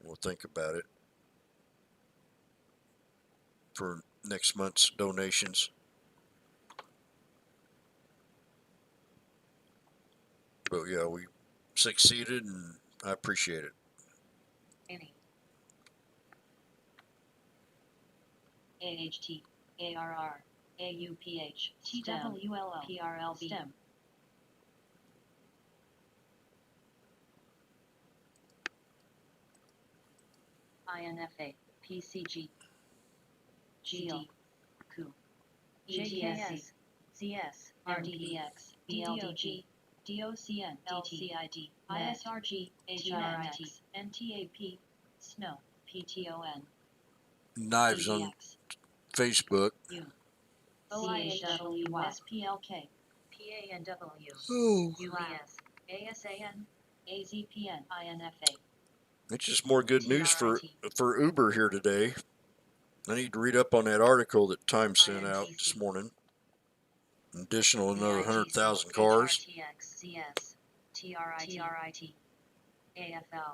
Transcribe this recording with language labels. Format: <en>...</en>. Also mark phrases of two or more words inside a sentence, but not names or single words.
<en>We'll think about it for next month's donations. But yeah, we succeeded, and I appreciate it. Any. AHT, ARR, AUPH, TWLO, PRLB, STEM. INFA, PCG, GD, COO, JTS, CS, RDBX, BLDG, DOCN, LCID, ISRG, HRIT, NTAP, SNO, PTON, Knives on PDX, Facebook. U, OIHW, SPLK, PANW, Oh, UAS, ASAN, AZPN, INFA. it's just more good news for Uber here today. I need to read up on that article that Time sent out this morning. An additional another 100,000 cars. CS, TRIT, AFL,</en>